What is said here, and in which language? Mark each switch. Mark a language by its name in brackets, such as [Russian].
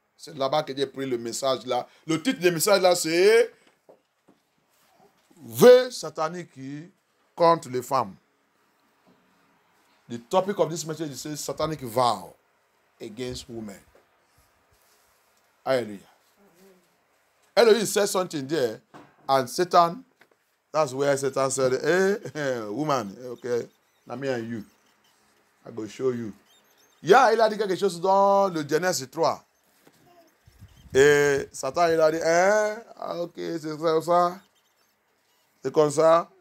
[French] C'est là-bas que j'ai pris le message là. Le titre du message là, c'est Vœux sataniques contre les femmes. [English] The topic of this message is satanic vow against women. Hallelujah. Elohim said something there, and Satan, that's where Satan said, hey, woman, okay, now me and you, I go show you. [French] Yeah, il a dit quelque chose dans le Genèse 3. Et Satan, il a dit, ok, c'est ça. C'est comme ça.